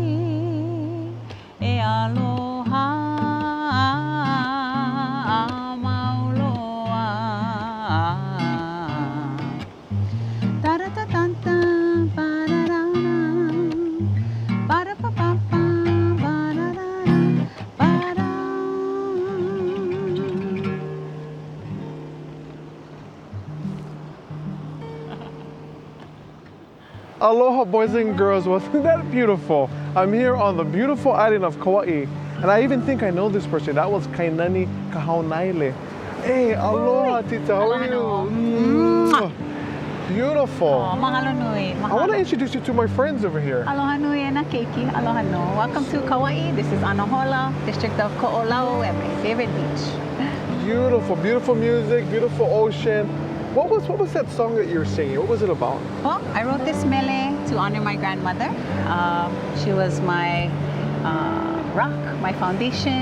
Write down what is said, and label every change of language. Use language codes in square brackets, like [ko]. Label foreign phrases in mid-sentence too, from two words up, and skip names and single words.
[haw] E aloha a mauloa Taratatanta pararara Parapapapa pararara para [en] Aloha, boys and girls. Wasn't that beautiful? I'm here on the beautiful island of Kauai, and I even think I know this person. That was Kainani Kahaunaile. Hey, aloha, Tita. How are you? Aloha. Beautiful. [haw] Oh, mahalo nui. [en] I want to introduce you to my friends over here. [haw] Aloha nui e na keiki. Aloha no. [en] Welcome to Kauai. This is Anahola, district of Ko'olau, and my favorite beach. Beautiful, beautiful music, beautiful ocean. What was that song that you were singing? What was it about? Well, I wrote this mele to honor my grandmother. She was my rock, my foundation.